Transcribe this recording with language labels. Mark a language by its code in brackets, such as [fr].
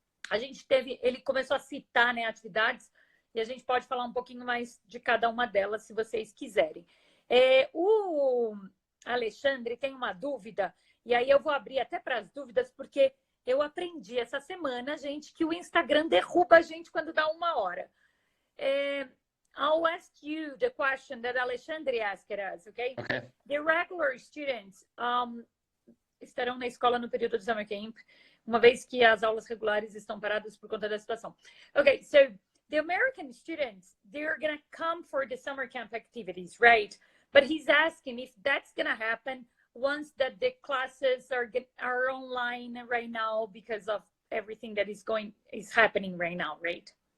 [pt] A gente ele começou a citar, né, atividades e a gente pode falar um pouquinho mais de cada uma delas, se vocês quiserem. O Alexandre tem uma dúvida, e aí eu vou abrir até para as dúvidas, porque eu aprendi essa semana, gente, que o Instagram derruba a gente quando dá 1 hora. [en] I'll ask you the question that Alexandre asked us, okay? Okay. The regular students [pt] estarão na escola no período do summer camp, uma vez que as aulas regulares estão paradas por conta da situação. [en] Okay, so the American students, they're going to come for the summer camp activities, right? But he's asking if that's going to happen once that the classes are online right now because of everything that is happening right now, right?